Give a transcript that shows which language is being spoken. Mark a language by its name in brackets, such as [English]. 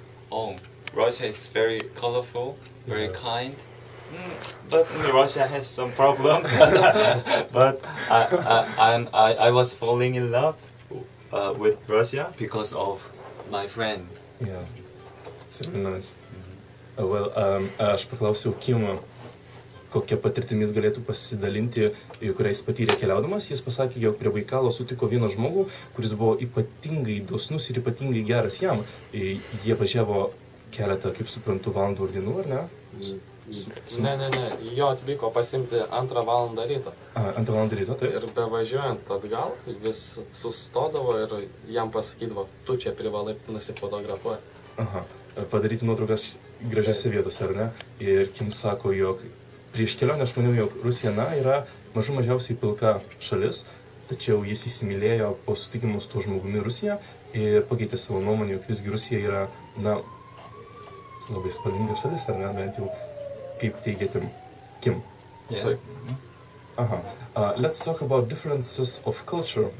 [English] Oh, Russia is very colorful, very kind. But Russia has some problem. But I was falling in love with Russia because of my friend. Yeah, it's very nice. [Lithuanian] Well, aš paklausiau Kim, kokia patirtimis galėtų pasidalinti, kurią jis patyrė keliaudamas. Jis pasakė, jog prie Baikalo sutiko vieną žmogų, kuris buvo ypatingai dosnus ir ypatingai geras jam. Jie važiavo keletą, kaip suprantu, valandų ir dienų, ar ne? Ne, jo atvyko pasimti 2 valandą ryto. 2 valandą ryto, tai. Ir bevažiuojant atgal, vis sustodavo ir jam pasakydavo, tu čia privalai nusifotografuoti. Aha, padaryti nuotraukas gražiose vietose, ar ne? Ir Kim sako, jog prieš kelionę aš maniau, jog Rusija, yra mažiausiai pilka šalis, tačiau jis įsimylėjo po sutikimo su tuo žmogumi Rusiją ir pakeitė savo nuomonę, jog visgi Rusija yra, labai spalvinga šalis, ar ne, bent jau kaip teigia Kim. [English] Yeah. Let's talk about differences of culture.